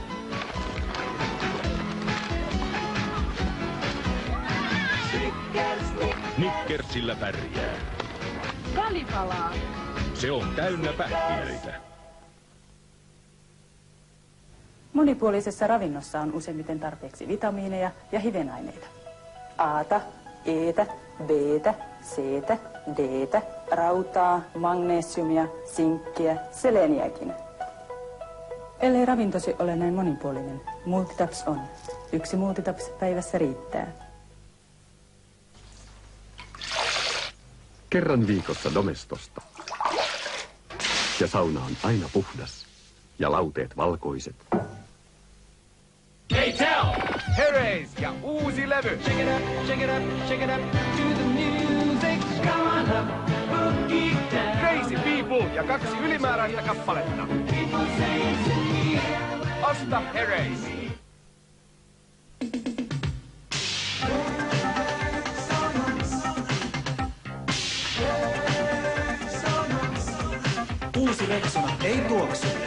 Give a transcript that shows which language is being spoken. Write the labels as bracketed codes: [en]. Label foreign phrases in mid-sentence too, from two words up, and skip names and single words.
[fi] Snickersillä pärjää. Välipalaa. Se on täynnä pähkinöitä. Monipuolisessa ravinnossa on useimmiten tarpeeksi vitamiineja ja hivenaineita. A:ta, E:tä, B:tä, C:tä, D:tä, rautaa, magnesiumia, sinkkiä, seleniäkin. Ellei ravintosi ole näin monipuolinen, Multitaps on. 1 Multitaps päivässä riittää. Kerran viikossa Domestosta. Ja sauna on aina puhdas. Ja lauteet valkoiset. Hey tell! Herreys ja uusi levy! [en] Shake it up, shake it up, shake it up to the music. Come on up, boogie down. Crazy People [fi] ja 2 ylimääräistä kappaletta. Osta Herreys! Uusi Rexona ei tuoksu.